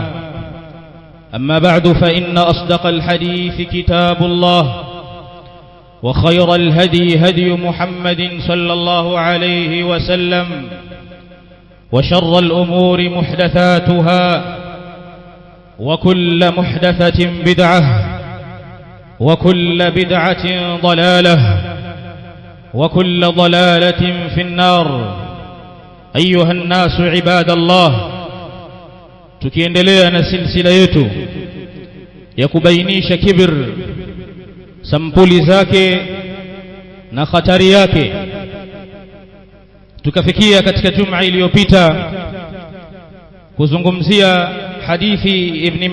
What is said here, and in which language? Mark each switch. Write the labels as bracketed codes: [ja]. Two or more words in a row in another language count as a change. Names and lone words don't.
[ar] أما بعد، فإن أصدق الحديث كتاب الله، وخير الهدي هدي محمد صلى الله عليه وسلم، وشر الأمور محدثاتها، وكل محدثة بدعة، وكل بدعة ضلالة، وكل ضلالة في النار. أيها الناس عباد الله، [sw] tukiendelea na silsila yetu ya kubainisha kibr, sampuli zake na hatari yake, tukafikia katika juma iliyopita kuzungumzia hadithi Ibn